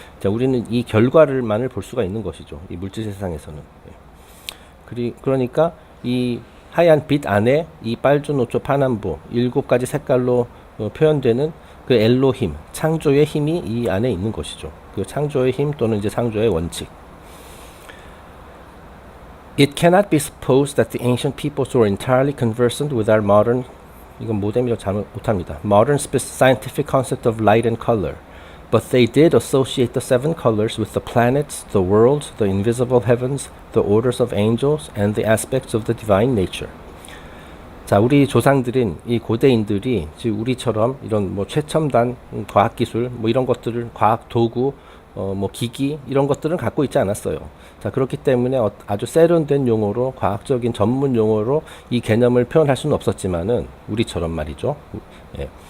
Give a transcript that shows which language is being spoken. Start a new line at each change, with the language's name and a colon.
Korean: 자, 우리는 이 결과를만을 볼 수가 있는 것이죠. 이 물질 세상에서는. 그러니까 이 하얀 빛 안에 이 빨주노초 파남보 7가지 색깔로 표현되는 그 엘로힘, 창조의 힘이 이 안에 있는 것이죠. 그 창조의 힘 또는 이제 창조의 원칙.
English: It cannot be supposed that the ancient peoples were entirely conversant with our modern
Korean: 이건 모뎀이라고 잘못 못합니다.
English: Modern scientific concept of light and color. But they did associate the 7 colors with the planets, the world, the invisible heavens, the orders of angels, and the aspects of the divine nature.
Korean: 자, 우리 조상들인 이 고대인들이 즉 우리처럼 이런 뭐 최첨단 과학기술 뭐 이런 것들을 과학 도구 뭐 기기 이런 것들은 갖고 있지 않았어요. 자, 그렇기 때문에 아주 세련된 용어로 과학적인 전문 용어로 이 개념을 표현할 수는 없었지만은 우리처럼 말이죠. 예.